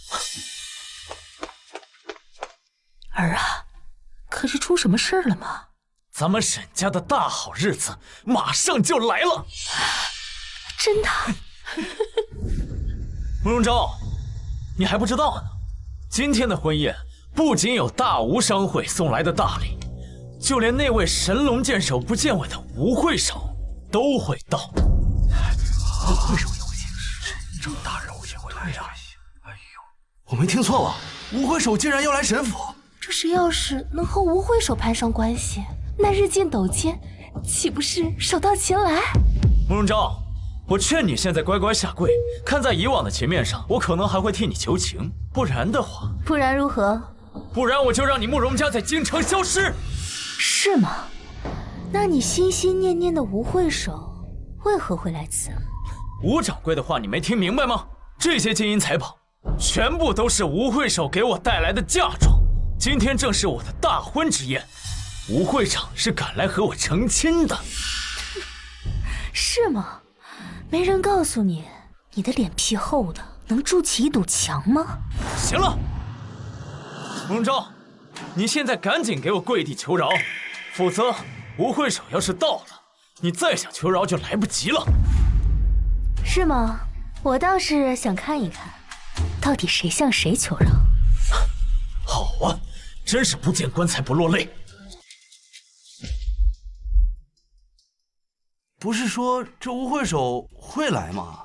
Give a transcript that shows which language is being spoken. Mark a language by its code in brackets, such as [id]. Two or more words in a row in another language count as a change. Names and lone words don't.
[zh] 兒啊，可是出什麼事了嗎？咱們沈家的大好日子馬上就來了。真的？慕容昭，你還不知道呢。今天的婚宴不僅有大吳商會送來的大禮，就連那位神龍見首不見尾的吳會首都會到。吳會首有請，這大人物見會來呀！哎呦，我沒聽錯吧？吳會首竟然要來神府？這是要是能和吳會首攀上關係，那日進斗金豈不是手到擒來？慕容昭，我勸你現在乖乖下跪，看在以往的情面上，我可能還會替你求情。不然的話，不然如何？不然我就讓你慕容家在京城消失。是嗎？那你心心念念的吳會首為何會來此？吳掌櫃的話你沒聽明白嗎？這些金銀財寶全部都是吳會首給我帶來的嫁妝。今天正是我的大婚之宴，吳會長是趕來和我成親的。是嗎？沒人告訴你，你的臉皮厚的能築起一堵牆嗎？行了，慕容昭，你現在趕緊給我跪地求饒，否則吳會首要是到了，你再想求饒就來不及了。是嗎？我倒是想看一看，到底谁向谁求饶。好啊，真是不见棺材不落泪。不是说这无会手会来吗？